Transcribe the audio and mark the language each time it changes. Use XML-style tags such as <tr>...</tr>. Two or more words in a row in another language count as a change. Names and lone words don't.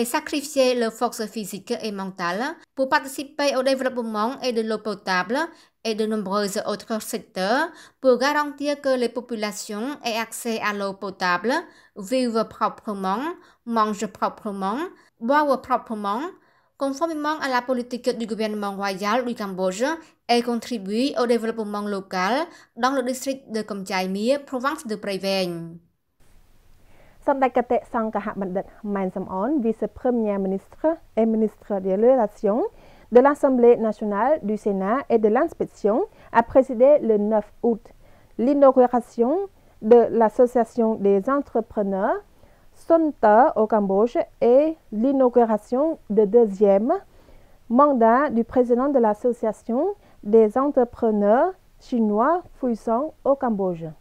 <fr>sacrifié leurs forces physiques et mentales pour participer au développement et de l'eau potable et de nombreux autres secteurs pour garantir que les populations aient accès à l'eau potable, vivent proprement, mangent proprement, boivent proprement, conformément à la politique du gouvernement royal du Cambodge et contribuent au développement local dans le district de Komchai Mia, province de Prey Veng. សម្ដេចកតេសង្ឃហបណ្ឌិត ម៉ែន សំអន vice-premier ministre et ministre des relations de l'Assemblée nationale, du Sénat et de l'inspection, a présidé le 9 août l'inauguration de l'Association des entrepreneurs Sonta au Cambodge et l'inauguration du deuxième mandat du président de l'Association des entrepreneurs chinois puissants au Cambodge.</fr>